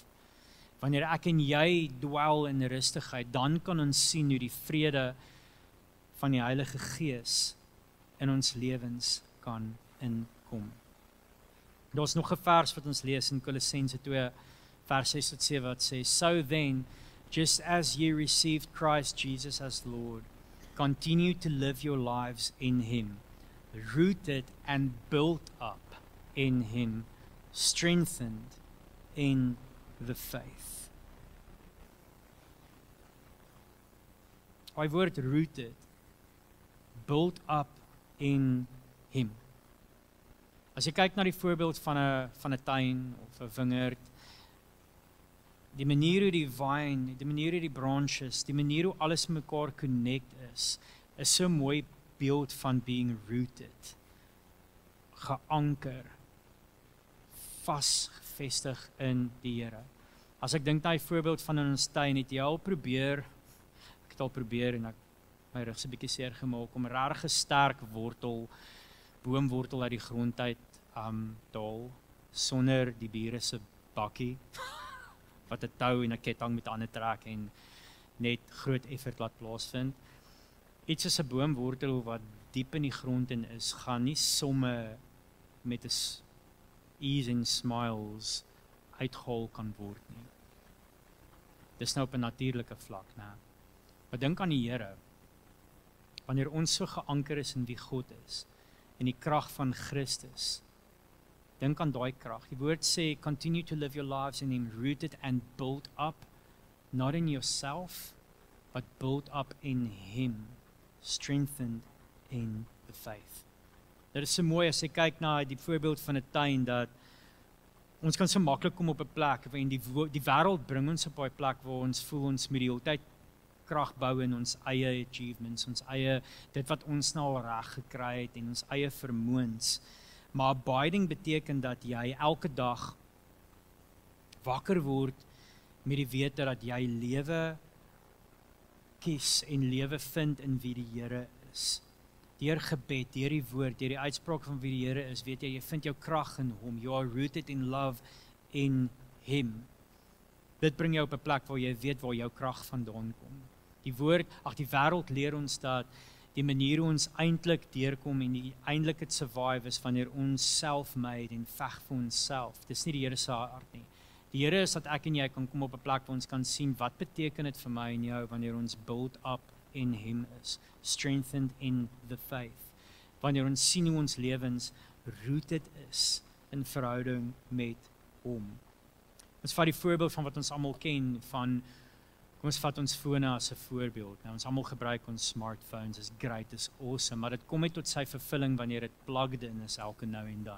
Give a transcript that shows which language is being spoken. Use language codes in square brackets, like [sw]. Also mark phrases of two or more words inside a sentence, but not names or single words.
[af] Wanneer ek en jy dwell in rustigheid, dan kan ons sien hoe die vrede van die Heilige Gees in ons lewens kan inkom. Daar's nog 'n vers wat ons lees in Kolossense 2 vers 6 tot 7 wat sê, [en] "So then, just as you received Christ Jesus as Lord, continue to live your lives in Him, rooted and built up in Him, strengthened in the faith." [af] Hy word rooted, [en] built up in Him. [af] As jy kyk na die voorbeeld van 'n tuin of 'n wingerd, die manier hoe die vine, die manier hoe die branches, die manier hoe alles mekaar connect is so 'n mooi beeld van [en] being rooted, [af] geanker, vasgevestig in die Here. As ek dink na die voorbeeld van in ons tuin, het jy al probeer, ek het al probeer en ek my rug se bietjie seer gemaak om regtig 'n sterk boomwortel uit die grond uit daal sonder die bure se bakkie wat 'n tou en 'n ketting met ander trek en net groot effort laat plaasvind. Iets soos 'n boomwortel wat diep in die grond in is, gaan nie somme met 'n [en] ease and smiles [af] uitgehaal kan word nie. Dis nou op 'n natuurlike vlak, né? Maar dink aan die Here. Wanneer ons so geanker is in wie God is, en die krag van Christus, dink aan daai krag. Die woord sê, [en] continue to live your lives in Him, rooted and built up, not in yourself, but built up in Him, strengthened in the faith. [af] Dit is so mooi as jy kyk na die voorbeeld van 'n tuin, dat ons kan so maklik kom op 'n plek, en die wêreld bring ons op daai plek waar ons voel ons met die hele tyd krag bou in ons eie achievements, ons eie, dit wat ons nou al reg gekry het en ons eie vermoëns. Maar abiding beteken dat jy elke dag wakker word met die wete dat jy lewe kies en lewe vind in wie die Here is. Deur gebed, deur die woord, deur die uitspraak van wie die Here is, weet jy vind jou krag in Hom. [en] You are rooted in love in Him. [af] Dit bring jou op 'n plek waar jy weet waar jou krag vandaan kom. Die wêreld leer ons dat die manier hoe ons eintlik deurkom en die eintlik het survive is wanneer ons self-made en veg vir onsself. Dis nie die Here se hart nie. Die Here is dat ek en jy kan kom op 'n plek waar ons kan sien wat beteken dit vir my en jou wanneer ons [en] build up in Him [af] is, [en] strengthened in the faith. [af] Wanneer ons sien hoe ons lewens rooted is in verhouding met Hom. Ons vat die voorbeeld van wat ons almal ken van, kom ons vat ons fone as 'n voorbeeld. Nou ons almal gebruik ons smartphones, is great, is awesome, maar dit kom net tot sy vervulling wanneer dit [en] plugged in [af] is elke nou en dan.